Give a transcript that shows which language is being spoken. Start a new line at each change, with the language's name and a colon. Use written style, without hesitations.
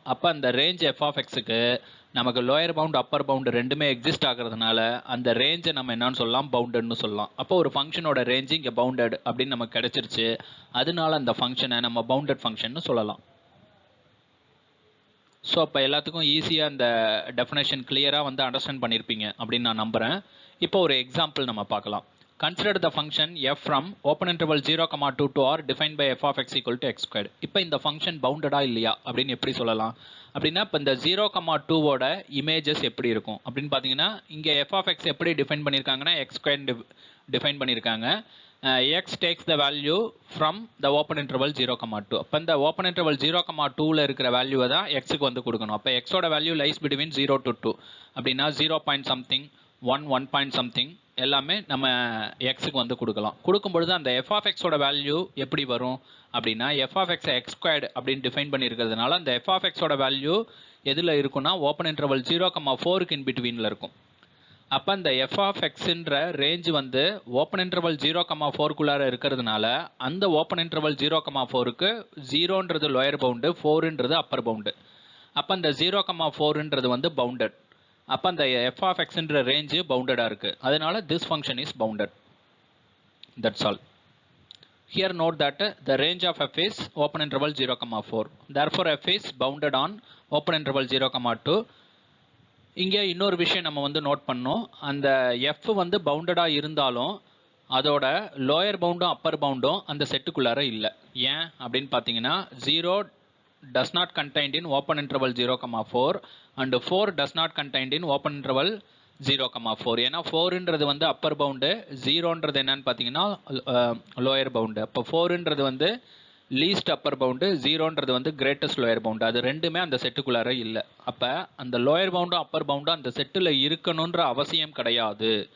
Tamil: அப்போ அந்த range F of எக்ஸுக்கு நமக்கு லோயர் பவுண்ட் அப்பர் பவுண்டு ரெண்டுமே எக்ஸிஸ்ட் ஆகிறதுனால அந்த ரேஞ்சை நம்ம என்னன்னு சொல்லலாம், பவுண்டட்னு சொல்லலாம். அப்போ ஒரு ஃபங்க்ஷனோட ரேஞ்சு இங்கே பவுண்டட் அப்படின்னு நமக்கு கிடைச்சிருச்சு. அதனால அந்த ஃபங்க்ஷனை நம்ம பவுண்டட் ஃபங்க்ஷன் சொல்லலாம். ஸோ அப்போ எல்லாத்துக்கும் ஈஸியாக அந்த டெஃபினேஷன் கிளியராக அண்டர்ஸ்டாண்ட் பண்ணியிருப்பீங்க அப்படின்னு நான் நம்புகிறேன். இப்போ ஒரு எக்ஸாம்பிள் நம்ம பார்க்கலாம்.
English: Consider the function f from open interval 0, 2 to r defined by f of x equal to x squared.
Tamil: இப்போ இந்த ஃபங்க்ஷன் பவுண்டடா இல்லையா அப்படின்னு எப்படி சொல்லலாம் அப்படின்னா, இப்போ இந்த 0, 2ஓட இமேஜஸ் எப்படி இருக்கும் அப்படின்னு பார்த்தீங்கன்னா, இங்கே f of x எப்படி டிஃபைன் பண்ணியிருக்காங்கன்னா x squared டிஃபைன் பண்ணியிருக்காங்க.
English: x takes the value from the open interval 0, 2.
Tamil: அப்போ இந்த open interval 0, 2ல இருக்கிற வேல்யூவை தான் xக்கு கொடுக்கணும். அப்போ xோட வேல்யூ லைஸ் பிட்வீன் 0 to 2 அப்படின்னா 0 பாயிண்ட் சம்திங் 1 பாயிண்ட் சம்திங் எல்லாமே நம்ம எக்ஸுக்கு கொடுக்கலாம். கொடுக்கும்பொழுது அந்த எஃப் ஆஃப் எக்ஸோட வேல்யூ எப்படி வரும் அப்படின்னா, F of X X squared அப்படின்னு டிஃபைன் பண்ணியிருக்கிறதுனால அந்த எஃப் ஆஃப் எக்ஸோட வேல்யூ எதில் இருக்குன்னா ஓப்பன் இன்டர்வல் 0, 4க்கு இன் பிட்வீனில் இருக்கும். அப்போ அந்த F of எக்ஸுன்ற range open interval 0, 4குள்ளார இருக்கிறதுனால அந்த open interval 0, 4க்கு 0ன்றது lower pound, 4ன்றது Appar pound. அப்போ அந்த 0, 4ன்றது பவுண்டட். அப்போ அந்த எஃப் ஆஃப் எக்ஸ்ன்ற ரேஞ்சு பவுண்டடாக இருக்குது.
English: அதனால this function is bounded. That's all. Here note that the range of f is open interval 0, 4. Therefore f is bounded on open interval 0, 2.
Tamil: இங்கே இன்னொரு விஷயம் நம்ம நோட் பண்ணோம். அந்த f பவுண்டடாக இருந்தாலும் அதோட லோயர் பவுண்டும் அப்பர் பவுண்டும் அந்த செட்டுக்குள்ளார இல்லை. ஏன் அப்படின்னு பார்த்தீங்கன்னா,
English: 0 does not contained in open interval 0, 4 and 4 does not contained in open interval 0, 4.
Tamil: ஏன்னா 4ன்றது அப்பர் பவுண்டு, 0ன்றது என்னன்னு பார்த்தீங்கன்னா லோயர் பவுண்டு. அப்போ 4ன்றது least Appar pound, 0ன்றது greatest lower pound. அது ரெண்டுமே அந்த செட்டுக்குள்ளார இல்லை. அப்போ அந்த லோயர் பவுண்டும் அப்பர் பவுண்டும் அந்த செட்டில் இருக்கணுன்ற அவசியம் கிடையாது.